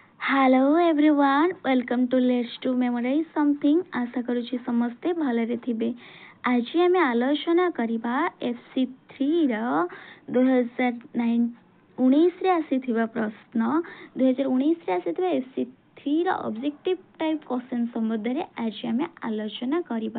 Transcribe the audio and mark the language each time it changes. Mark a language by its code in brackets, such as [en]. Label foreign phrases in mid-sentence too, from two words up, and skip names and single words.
[en] Hello everyone welcome to let's to memorize something. [or] ଆଶା କରୁଛି ସମସ୍ତେ ଭଲରେ ଥିବେ। ଆଜି ଆମେ ଆଲୋଚନା କରିବା FC3 ର 2019 ରେ ଆସିଥିବା ପ୍ରଶ୍ନ 2019 ରେ ଆସିଥିବା FC3 ର [en] objective type question [or] ସମ୍ବନ୍ଧ ରେ ଆଜି ଆମେ ଆଲୋଚନା କରିବା।